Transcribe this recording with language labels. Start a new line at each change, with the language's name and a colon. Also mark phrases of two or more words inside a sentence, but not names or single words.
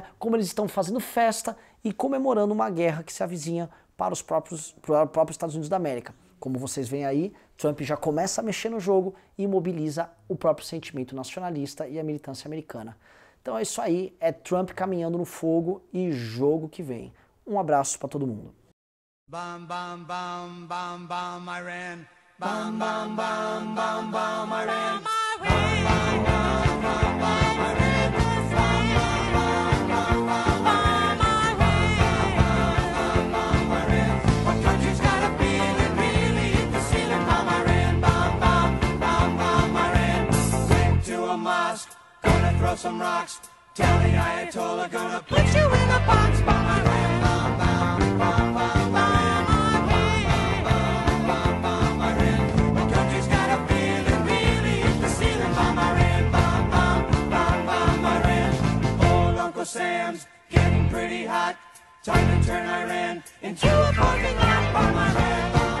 Portuguese: Como eles estão fazendo festa e comemorando uma guerra que se avizinha para os próprios Estados Unidos da América. Como vocês veem aí, Trump já começa a mexer no jogo e mobiliza o próprio sentimento nacionalista e a militância americana. Então é isso aí, é Trump caminhando no fogo e jogo que vem. Um abraço para todo mundo.
English: Bam, bam, bam, bam, bam, Iran. Bam, bam, bam, bam, bam, Iran. Bam, bam, bam, bam, bam, Iran. Throw some rocks, tell the Ayatollah gonna put you in a box. Bam, Iran, bam, bam, bam, bam, bam, Iran. The country's got a feeling really hit the ceiling. Bam, Iran, bam, bam, bam, bam, Iran. Old Uncle Sam's getting pretty hot. Time to turn Iran into a parking lot. Bam, Iran.